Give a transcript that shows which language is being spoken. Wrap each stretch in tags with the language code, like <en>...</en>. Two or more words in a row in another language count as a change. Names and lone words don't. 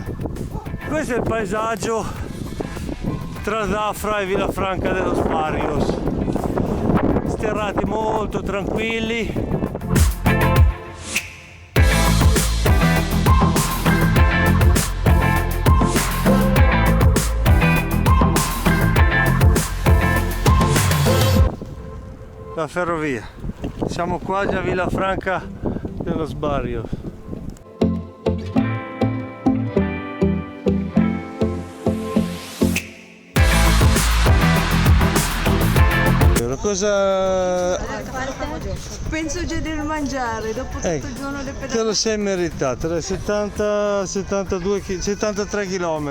<it>Questo è il paesaggio tra Zafra e Villafranca de los Barrios. Sterrati molto tranquilli. La ferrovia. Siamo quasi a Villafranca de los Barrios. Cosa Penso già di mangiare dopo tutto il giorno di te lo pedalare. sei meritato, 73 km.</it>